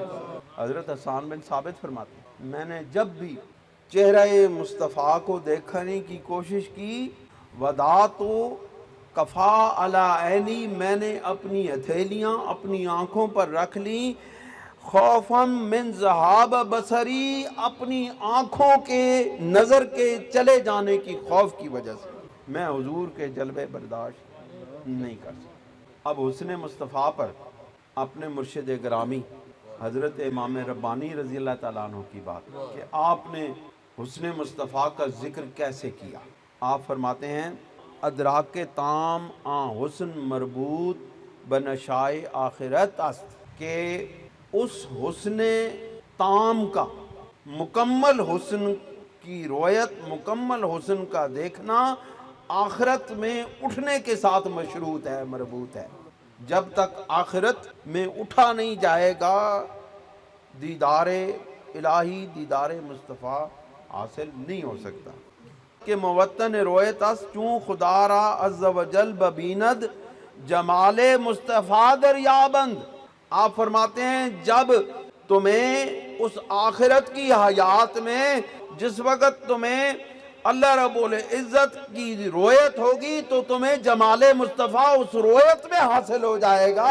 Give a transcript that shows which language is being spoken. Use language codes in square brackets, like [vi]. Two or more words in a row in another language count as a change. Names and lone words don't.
[ur] حضرت حسان بن ثابت فرماتے ہیں میں نے جب بھی چہرہ مصطفیٰ کو دیکھنے کی کوشش کی، [ar] ودعت کفا علی عینی، [ur] میں نے اپنی ہتھیلیاں اپنی آنکھوں پر رکھ لیں، [ar] خوفاً من ذہاب بصری، [ur] اپنی آنکھوں کے نظر کے چلے جانے کی خوف کی وجہ سے میں حضور کے جلوے برداشت نہیں کر سکتا۔ اب حسن مصطفیٰ پر اپنے مرشد گرامی حضرت امام ربانی [ar] رضی اللہ تعالیٰ عنہ [ur] کی بات کہ آپ نے حسن مصطفیٰ کا ذکر کیسے کیا۔ آپ فرماتے ہیں [fa] ادراک تام آن حسن مربوط بنشائے آخرت است، [ur] کہ اس حسن تام کا، مکمل حسن کی رویت، مکمل حسن کا دیکھنا آخرت میں اٹھنے کے ساتھ مشروط ہے، مربوط ہے۔ جب تک آخرت میں اٹھا نہیں جائے گا دیدار الہی، دیدار مصطفیٰ حاصل نہیں ہو سکتا۔ [fa] کہ موطن رویت است چون خدا را عز و جل ببیند، جمال مصطفیٰ دریابند۔ [ur] آپ فرماتے ہیں جب تمہیں اس آخرت کی حیات میں، جس وقت تمہیں اللہ رب العزت کی رویت ہوگی تو تمہیں جمال مصطفیٰ اس رویت میں حاصل ہو جائے گا۔